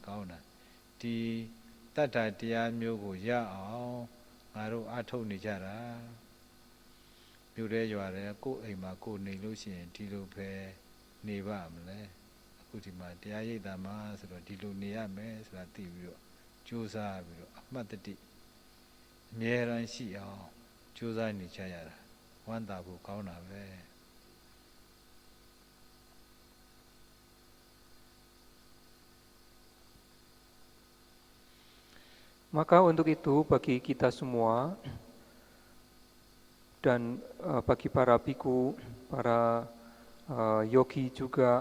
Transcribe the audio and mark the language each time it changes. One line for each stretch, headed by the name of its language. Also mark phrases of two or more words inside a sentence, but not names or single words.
Burmese: ကောင်းတာဒီတတ္တတရားမျိုးကိုရအောင်ငါတို့အထုတ်နေကြတာမြို့ရဲရွာရဲကိုယ်အိမ်မှာကိုယ်နေလို့ရှိရင်ဒီလိုပဲနေပါမလဲအခုဒီမှာတရားရိပ်သာမှာဆိုတော့ဒီလိုနေရမယ်ဆိုတာသိပြီးတော့ကြိုးစားပြီးတော့အမှတ်တတိအမြဲတမ်းရှိအောင်ကြိုးစားနေကြရတာဝမ်းသာဖို့ကောင်းတာပဲ
Indonesian: Maka untuk itu bagi kita semua dan bagi para biku, para yogi juga,